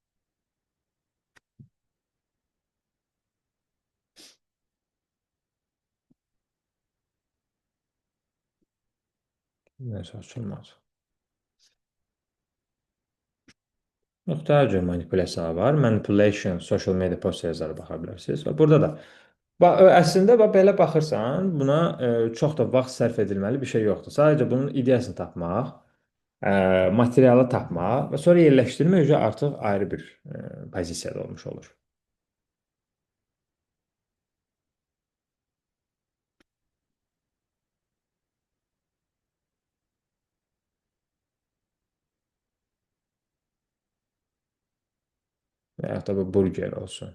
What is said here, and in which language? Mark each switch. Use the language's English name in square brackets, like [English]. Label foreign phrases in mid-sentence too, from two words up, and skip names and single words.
[Azerbaijani] Nəsə açılmaz. Müxtəlif cür manipulyasiyalar var. [English] Manipulation, social media post [Azerbaijani] yazarı baxa bilərsiniz. Və burada da əslində belə baxırsan, buna çox da vaxt sərf edilməli bir şey yoxdur. Sadəcə bunun ideyasını tapmaq, materialı tapmaq və sonra yerləşdirmək üzrə artıq ayrı bir pozisiyada olmuş olur. Və yaxud da bu burger olsun.